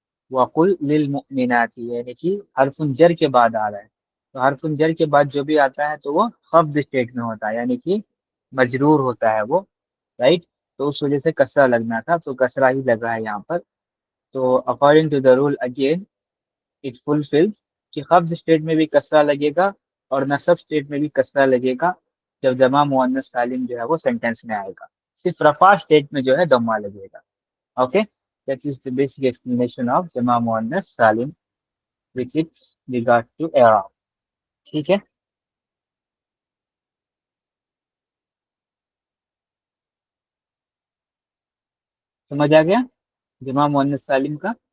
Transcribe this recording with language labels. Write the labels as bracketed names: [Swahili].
[Urdu] وقل للمؤمنات، یعنی کہ حرف جر کے بعد آ رہا ہے، تو حرف جر کے بعد جو بھی آتا ہے تو وہ خفض اسٹیٹ میں ہوتا ہے، یعنی کہ مجرور ہوتا ہے وہ، رائٹ، تو اس وجہ سے کسرہ لگنا تھا، تو کسرہ ہی لگا ہے یہاں پر. تو [English] according to the rule again it fulfils [Urdu] کہ خفض اسٹیٹ میں بھی کسرہ لگے گا اور نصب اسٹیٹ میں بھی کسرہ لگے گا جب جمع مؤنث سالم جو ہے وہ سینٹینس میں آئے گا، صرف رفع اسٹیٹ میں جو ہے ضمہ لگے گا. [English] Okay, that is the basic explanation of جمع مؤنث سالم with its regard to i'rab. [Urdu] ٹھیک ہے، سمجھ آ گیا جمع مؤنث سالم کا؟